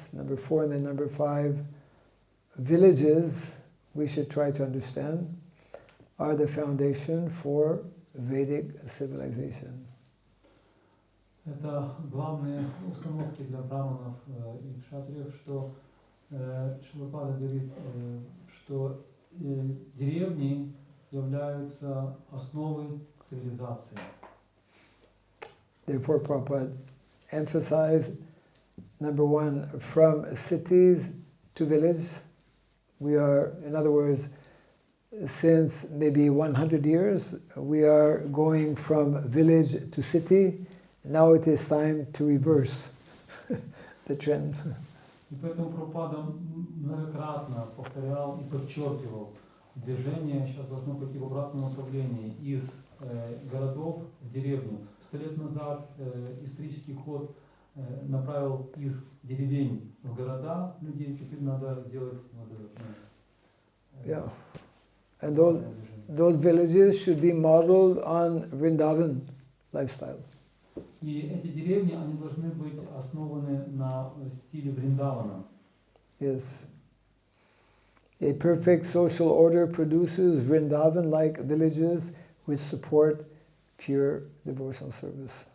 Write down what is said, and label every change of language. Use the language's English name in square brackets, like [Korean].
[English] Number 4, and then number 5, villages, we should try to understand, are the foundation for Vedic civilization. [Russian] Это главные установки для браманов и кшатриев, что Шилапада говорит, что деревни являются основой цивилизации. [English] Therefore, Prabhupada emphasized, number 1, from cities to village. We are, in other words, since maybe 100 years, we are going from village to city. Now it is time to reverse the trend. [Russian] И поэтому Прабхупада многократно повторял и подчеркивал, движение сейчас должно пойти в обратном направлении, из городов в деревню. 100 лет назад исторический ход направил из деревень в города людей, теперь надо сделать [English] Yeah. And those villages should be modeled on Vrindavan lifestyle. [Russian] И эти деревни, они должны быть основаны на стиле Вриндавана. [English] Yes. A perfect social order produces Vrindavan-like villages which support pure devotional service.